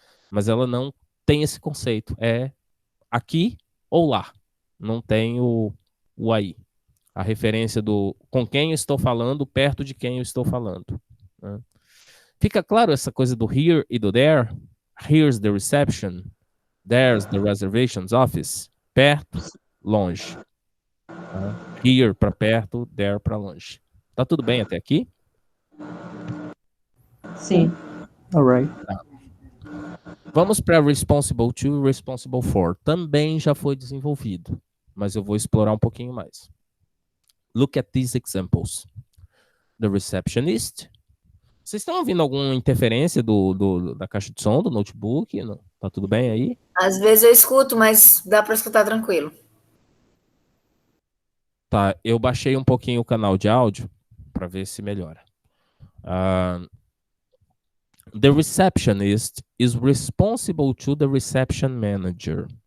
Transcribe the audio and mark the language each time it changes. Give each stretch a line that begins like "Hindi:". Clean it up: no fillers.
Portuguese: Mas ela não tem esse conceito. É aqui ou lá. Não tem o aí. A referência do com quem eu estou falando, perto de quem eu estou falando. Né? Fica claro essa coisa do here e do there?
English: Here's the reception. There's the reservations office.
Portuguese: Perto, longe. Tá? Here para perto, there para longe. Tá tudo bem até aqui? Sim.
English: Alright.
Portuguese: Tá. Vamos para responsible to e responsible for. Também já foi desenvolvido, mas eu vou explorar um pouquinho mais.
English: Look at these examples. The receptionist.
Portuguese: Vocês estão ouvindo alguma interferência da caixa de som do notebook? Não? Tá tudo bem aí? Às vezes eu escuto, mas dá para escutar tranquilo. Tá, eu baixei um pouquinho o canal de áudio para ver se melhora.
English: The receptionist is responsible to the reception manager.